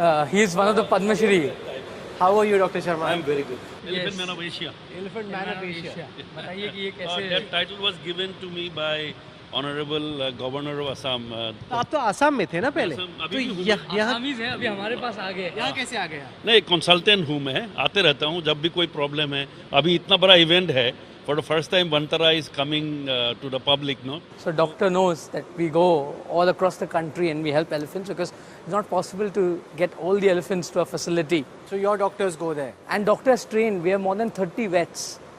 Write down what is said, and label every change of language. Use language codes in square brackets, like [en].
[en] He is one of the Padma Shri. How are you, Dr. Sharma? I'm very good. Elephant Man of Asia. Elephant Man of Asia. [hi] बताइए कि ये कैसे [en] That title was given to me by Honorable Governor of Assam. [hi] तो आप तो आसाम में थे ना पहले? असम तो अभी भी हूँ। यहाँ आसामीज हैं, अभी हमारे पास आ गए. यहाँ कैसे आ गए? नहीं, कंसल्टेंट हूँ मैं, आते रहता हूँ जब भी कोई प्रॉब्लम है. अभी इतना बड़ा इवेंट है. [en] For the first time, Vantara is coming to the public, no? So doctor knows that we go all across the country and we help elephants because it's not possible to get all the elephants to a facility. So your doctors go there. And doctors trained. We have more than 30 vets.